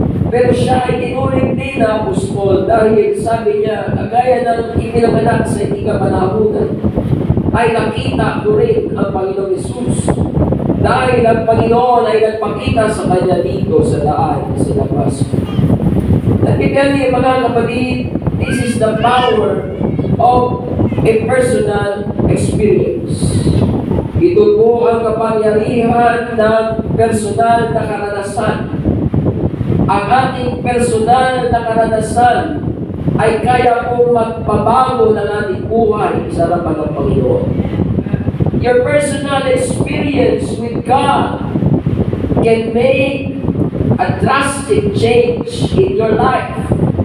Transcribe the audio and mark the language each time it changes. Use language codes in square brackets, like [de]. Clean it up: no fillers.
[tl] Pero siya ay tinuring din na apostol dahil sabi niya, kagaya ng ipinanganak sa hindi kapanahunan, ay nakita ko rin ang Panginoong Jesus. Dahil ang Panginoon ay nagpakita sa kanya dito sa daan sa labas. [en] Let me tell you [tl] mga kapatid, [en] this is the power of a personal experience. [tl] Ito po ang kapangyarihan ng personal na karanasan. Ang ating personal na karanasan ay kaya pong magpabago ng ating buhay sa harapan ng Panginoon. [en] Your personal experience with God can make a drastic change in your life.